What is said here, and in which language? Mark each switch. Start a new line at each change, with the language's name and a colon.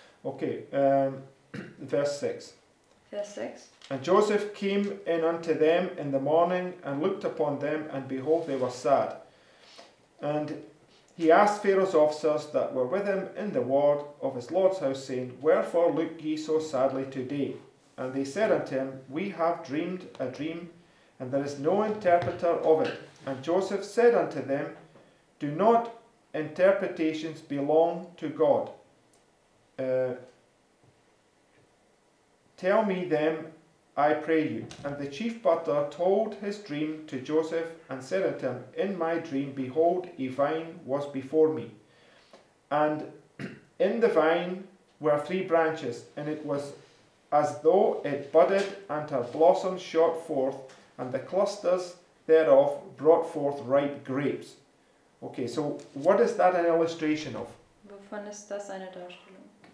English: Okay, verse 6.
German: Vers 6.
English: And Joseph came in unto them in the morning and looked upon them, and behold, they were sad. And he asked Pharaoh's officers that were with him in the ward of his lord's house, saying, Wherefore look ye so sadly today? And they said unto him, We have dreamed a dream, and there is no interpreter of it. And Joseph said unto them, Do not interpretations belong to God? Tell me them, I pray you. And the chief butler told his dream to Joseph, and said unto him, In my dream, behold, a vine was before me. And in the vine were 3 branches, and it was as though it budded, and her blossoms shot forth, and the clusters thereof brought forth ripe grapes. Okay, so what is that an illustration of?
German: Wovon ist das eine Darstellung?